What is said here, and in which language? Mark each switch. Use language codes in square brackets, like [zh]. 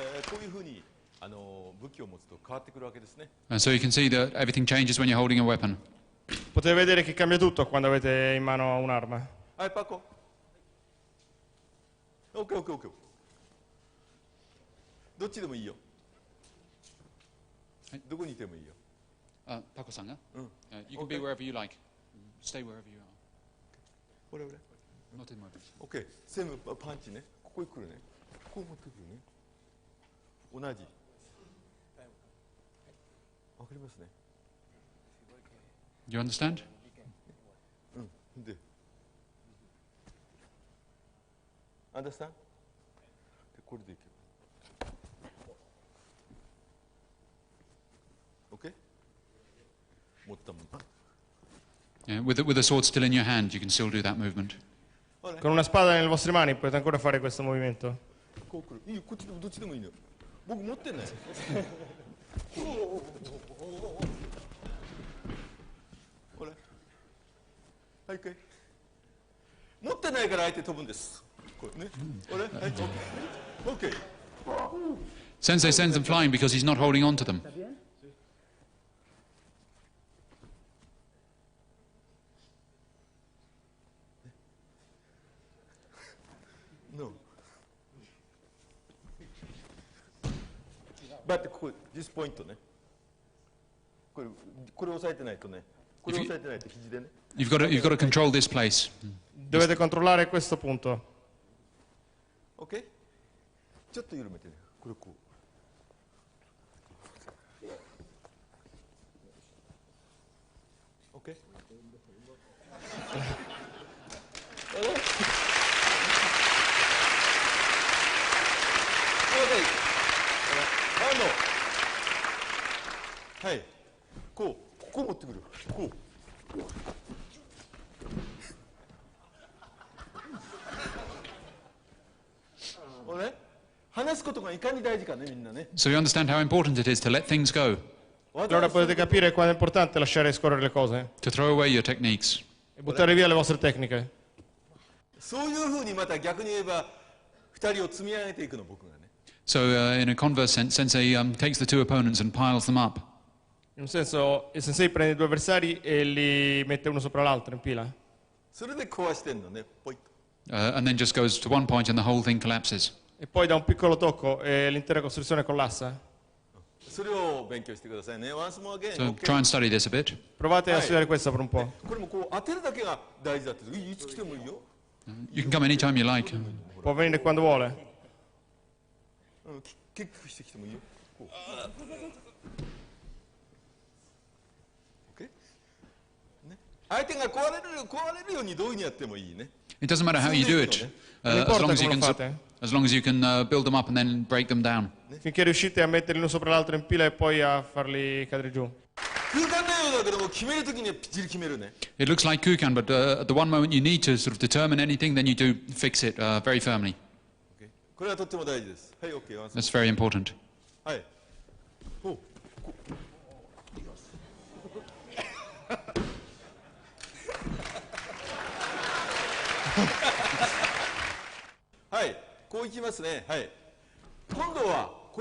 [ja] こういうふうに武器を持つと変わってくるわけですね。 [en] And so you can see that everything changes when you're holding a weapon. [it] Potete vedere che cambia tutto quando avete in mano un'arma. [ja] はい、パコ。 [en] OK。 [ja] どっちでもいいよ。どこにいてもいいよ。 [en] Pako-san, huh? You can Okay. be wherever you like. Stay wherever you are. [ja] これ。 [en] Not in my place. [ja] OK。 全部パンチね。ここに来るね。こう持ってくるね。同じ。わかりますね。 [en] You understand? [ja] うん。で。 [en] Understand? [ja] で、これでいけば。 OK? 持ったもん。 [en] Yeah, with the sword still in your hand, you can still do that movement. [it] Con una spada nelle vostre mani potete ancora fare questo movimento. [ja] こう来る。いいよ、こっちでもどっちでもいいのよ。僕持ってない。ほら。はい、一回。持ってないから相手飛ぶんです。これね。ほら、はい、OK。 [en] Sensei sends them flying because he's not holding on to them. No. But ここ、this point ね。 [ja] これ押さえてないとね。これ押さえてないと肘でね。 [en] You've got to control this place. [it] Dovete controllare questo punto. [ja] OK? ちょっと緩めてね。これこう。 [en] OK? [ja] はい。こう持ってくる。こう。話すことがいかに大事かね、みんなね。 [en] So you understand how important it is to let things go, [it] Allora potete capire quanto è importante lasciare scorrere le cose [en] to throw away your techniques. [it] e buttare via le vostre tecniche. [ja] そういうふうにまた逆に言えば、二人を積み上げていくの、僕がね。 [en] So in a converse sense, Sensei takes the two opponents and piles them up. [it] In un senso, il sensei prende i due avversari e li mette uno sopra l'altro in fila. [ja] それで壊してんのね、ポイッと。 [en] And then just goes to one point and the whole thing collapses. [it] E poi da un piccolo tocco e l'intera costruzione collassa. [ja] それを勉強してくださいね。 [en] Once more again. So Okay. try and study this a bit. [it] Provate a studiare questo per un po'. [ja] これもこう当てるだけが大事だって。いつ来てもいいよ。 [en] You can come anytime you like. [it] Può venire quando vuole. [ja] キックしてきてもいいよ。こう。 OK？ ね。相手が壊れるようにどういうふうにやってもいいね。 [en] It doesn't matter how you do it, as long as you can build them up and then break them down. [it] Finché riuscite a metterli uno sopra l'altro in fila e poi a farli cadere giù. [ja] 空間のようだけども決めるときにはぴっちり決めるね。 [en] It looks like Kukan, but at the one moment you need to sort of determine anything, then you do fix it very firmly. [ja] これはとっても大事です。はい、OK。 [en] That's very important. [ja] はい。おう。はい、こういきますね。はい。今度はこ